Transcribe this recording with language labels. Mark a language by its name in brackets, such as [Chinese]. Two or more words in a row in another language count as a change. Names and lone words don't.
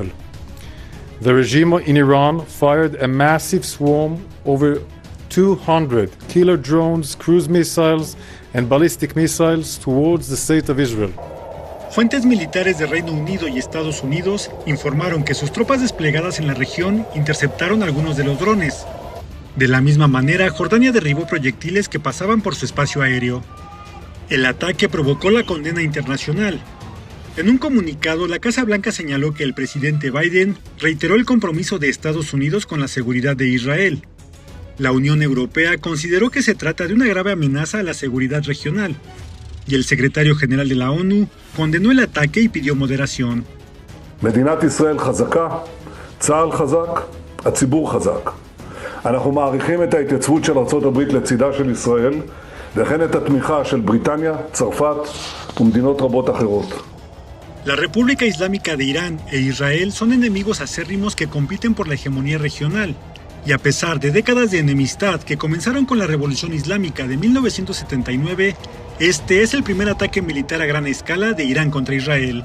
[English] The regime in Iran fired a massive swarm over 200 killer drones, cruise missiles, and ballistic missiles towards the state of Israel. [Spanish] Fuentes militares de Reino Unido y Estados Unidos informaron que sus tropas desplegadas en la región interceptaron algunos de los drones. De la misma manera, Jordania derribó proyectiles que pasaban por su espacio aéreo. El ataque provocó la condena internacional. En un comunicado, la Casa Blanca señaló que el presidente Biden reiteró el compromiso de Estados Unidos con la seguridad de Israel. La Unión Europea consideró que se trata de una grave amenaza a la seguridad regional, y el secretario general de la ONU condenó el ataque y pidió moderación. [Hebrew] מדינת ישראל חזקה, צה"ל חזק, הציבור חזק. אנחנו מעריכים את ההתייצבות של ארצות הברית לצידה של ישראל, וכן את התמיכה של בריטניה, צרפת ומדינות רבות אחרות. [Spanish] La República Islámica de Irán e Israel son enemigos acérrimos que compiten por la hegemonía regional, y a pesar de décadas de enemistad que comenzaron con la Revolución Islámica de 1979, este es el primer ataque militar a gran escala de Irán contra Israel.